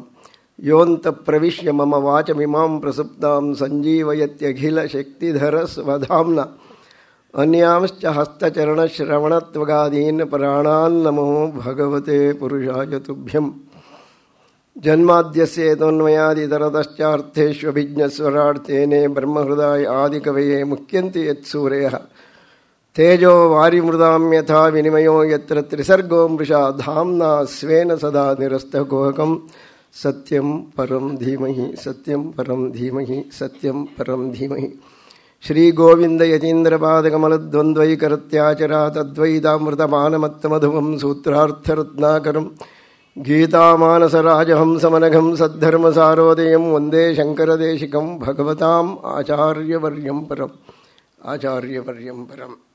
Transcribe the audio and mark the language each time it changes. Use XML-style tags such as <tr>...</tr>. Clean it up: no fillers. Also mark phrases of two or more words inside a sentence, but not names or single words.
<sa>ಯೋऽन्तಃಪ್ರವಿಶ್ಯ ಮಮ ವಾಚಮಿಮಾಂ ಪ್ರಸುಪ್ತಾಂ ಸಂಜೀವಯತ್ಯಖಿಲಶಕ್ತಿಧರಸ್ವಧಾಮ್ನಾ ಅನ್ಯಾಂಶ್ಚ ಹಸ್ತಚರಣಶ್ರವಣತ್ವಗಾದೀನ್ ಪ್ರಾಣಾನ್ನಮೋ ಭಗವತೆ ಪುರುಷಾಯ ತುಭ್ಯಂ. ಜನ್ಮಾದ್ಯಸ್ಯೇತೋನ್ಮಯಾದಿತರತಶ್ಚಾರ್ಥೇಷ್ವಭಿಜ್ಞಸ್ವರಾರ್ಥೇನೆ ಬ್ರಹ್ಮಹೃದಾಯ ಆದಿಕವಯೇ ಮುಖ್ಯಂತಿ ಯತ್ಸೂರಯಃ ತೇಜೋ ವಾರಿಮೃದಾಂ ಯಥಾ ವಿನಿಮಯೋ ಯತ್ರ ತ್ರಿಸರ್ಗೋ ಮೃಷಾ ಧಾಮ್ನಾ ಸ್ವೇನ ಸದಾ ನಿರಸ್ತಕುಹಕಂ. ಸತ್ಯಂ ಪರಂ ಧೀಮಹಿ ಸತ್ಯಂ ಪರಂ ಧೀಮಹಿ ಸತ್ಯಂ ಪರಂ ಧೀಮಹಿ. ಶ್ರೀ ಗೋವಿಂದ ಯತೀಂದ್ರಪಾದಕಮಲದ್ವಂದ್ವೈಕರತ್ಯಾಚರಾ ತದ್ವೈತಾಮೃತಪಾನಮತ್ತಮಧುವಂ ಸೂತ್ರಾರ್ಥರತ್ನಾಕರಂ ಗೀತಾಮಾನಸರಾಜಹಂಸಮನಘಂ ಸದ್ಧರ್ಮಸಾರೋದಯಂ ವಂದೇ ಶಂಕರದೇಶಿಕಂ ಭಗವತಾಂ ಆಚಾರ್ಯವರ್ಯಂ ಪರಂ ಆಚಾರ್ಯವರ್ಯಂ ಪರಂ.</sa>